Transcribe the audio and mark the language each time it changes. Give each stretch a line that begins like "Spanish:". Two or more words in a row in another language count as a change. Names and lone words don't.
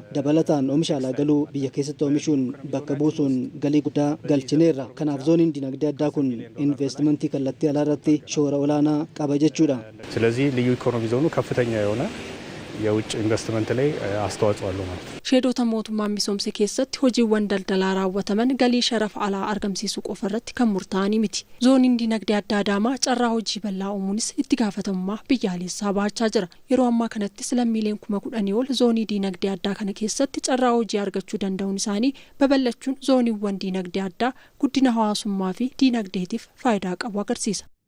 Oromo: Dabalataan oomisha alaa galuu biyya keessatti oomishuun bakka buusuun galii guddaa galchineerra. Kanaaf zooniin dinagdee addaa kun investimentii kallattii alaa irratti shoora olaanaa qaba jechuudha.
Amharic: ስለዚህ ልዩ ኢኮኖሚ ዞኑ ከፍተኛ የሆነ የውጭ ኢንቨስትመንት ላይ አስተዋጽኦ አለው ማለት ነው።
Oromo: ሼዶታ mootummaan misoomse keessatti hojiiwwan daldalaa raawwataman galii sharafa alaa argamsiisuu qofa irratti kan murtaa'anii miti. Zooniin dinagdee addaa Adaamaa carraa hojii bal'aa uumuunis itti gaafatamummaa biyyaalessaa baachaa jira. Yeroo ammaa kanatti lammiileen 10,000 ol zoonii dinagdee addaa kana keessatti carraa hojii argachuu danda'uun isaanii babal'achuun zooniiwwan dinagdee addaa guddina hawaasummaa fi dinagdeetiif faayidaa qabu agarsiisa.